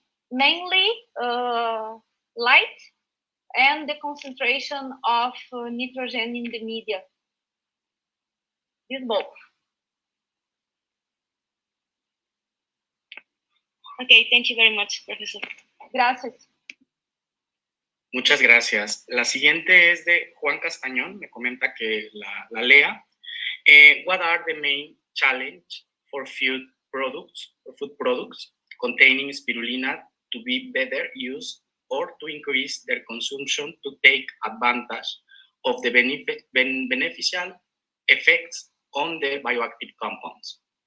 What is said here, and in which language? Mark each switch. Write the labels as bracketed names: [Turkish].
[English] Mainly light and the concentration of nitrogen in the media. These both. Okay, thank you very much, Professor. [Spanish] Gracias. Muchas gracias. La siguiente es de Juan Castañón, me comenta que la lea. [English] What are the main challenge for food products containing spirulina to be better used or to increase their consumption to take advantage of the beneficial effects on the bioactive compounds?